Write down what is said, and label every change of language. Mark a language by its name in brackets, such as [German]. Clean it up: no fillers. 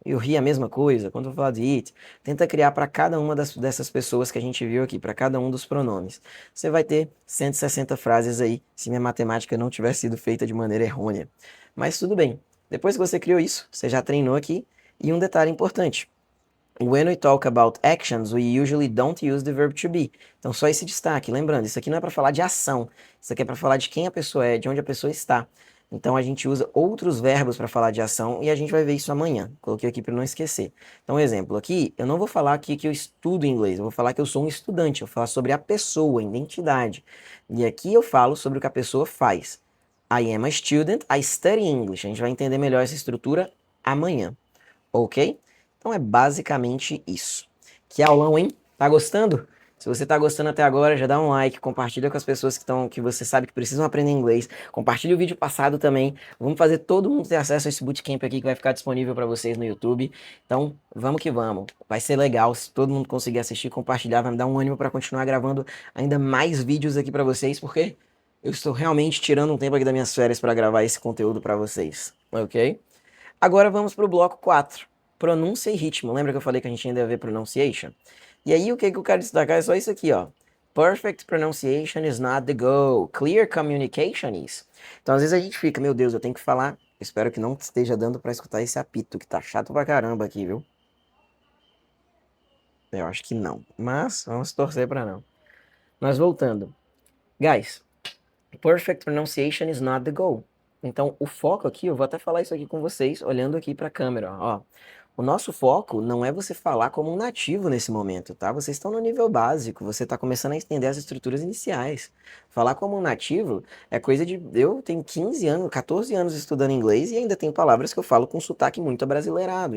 [Portuguese] E o he é a mesma coisa. Quando eu falar de it, tenta criar para cada uma dessas pessoas que a gente viu aqui, para cada um dos pronomes. Você vai ter 160 frases aí, se minha matemática não tiver sido feita de maneira errônea. Mas tudo bem. Depois que você criou isso, você já treinou aqui. E um detalhe importante. [English] When we talk about actions, we usually don't use the verb to be. [Portuguese] Então, só esse destaque. Lembrando, isso aqui não é para falar de ação. Isso aqui é para falar de quem a pessoa é, de onde a pessoa está. Então, a gente usa outros verbos para falar de ação e a gente vai ver isso amanhã. Coloquei aqui para não esquecer. Então, um exemplo aqui, eu não vou falar aqui que eu estudo inglês, eu vou falar que eu sou um estudante, eu vou falar sobre a pessoa, a identidade. E aqui eu falo sobre o que a pessoa faz. [English] I am a student, I study English. [Portuguese] A gente vai entender melhor essa estrutura amanhã. Ok? Então é basicamente isso. Que aulão, hein? Tá gostando? Se você tá gostando até agora, já dá um like, compartilha com as pessoas que você sabe que precisam aprender inglês. Compartilha o vídeo passado também. Vamos fazer todo mundo ter acesso a esse bootcamp aqui que vai ficar disponível para vocês no YouTube. Então, vamos que vamos. Vai ser legal se todo mundo conseguir assistir, compartilhar, vai me dar um ânimo para continuar gravando ainda mais vídeos aqui para vocês, porque eu estou realmente tirando um tempo aqui das minhas férias para gravar esse conteúdo para vocês, ok? Agora vamos para o bloco 4, pronúncia e ritmo. Lembra que eu falei que a gente ainda ia ver pronunciation? E aí o que eu quero destacar é só isso aqui, ó. [English] Perfect pronunciation is not the goal. Clear communication is. [Portuguese] Então às vezes a gente fica, meu Deus, eu tenho que falar. Espero que não esteja dando para escutar esse apito, que tá chato pra caramba aqui, viu? Eu acho que não, mas vamos torcer para não. Mas voltando. [English] Guys, perfect pronunciation is not the goal. [Portuguese] Então, o foco aqui, eu vou até falar isso aqui com vocês, olhando aqui para a câmera, ó. O nosso foco não é você falar como um nativo nesse momento, tá? Vocês estão no nível básico, você está começando a entender as estruturas iniciais. Falar como um nativo é coisa de... Eu tenho 15 anos, 14 anos estudando inglês e ainda tenho palavras que eu falo com sotaque muito abrasileirado.